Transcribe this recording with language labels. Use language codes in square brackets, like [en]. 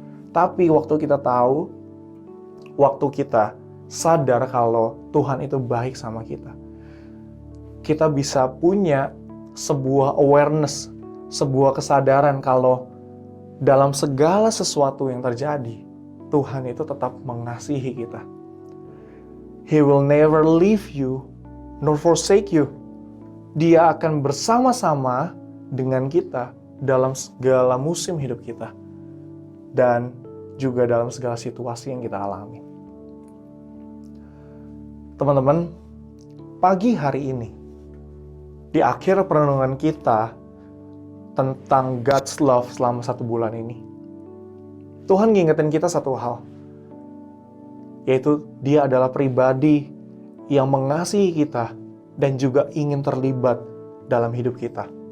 [id] Tapi waktu kita tahu, waktu kita sadar kalau Tuhan itu baik sama kita bisa punya sebuah awareness, sebuah kesadaran kalau dalam segala sesuatu yang terjadi, Tuhan itu tetap mengasihi kita. [en] He will never leave you nor forsake you. [id] Dia akan bersama-sama dengan kita dalam segala musim hidup kita dan juga dalam segala situasi yang kita alami. Teman-teman, pagi hari ini, di akhir perenungan kita tentang God's love selama 1 bulan ini, Tuhan ngingetin kita satu hal, yaitu Dia adalah pribadi yang mengasihi kita dan juga ingin terlibat dalam hidup kita.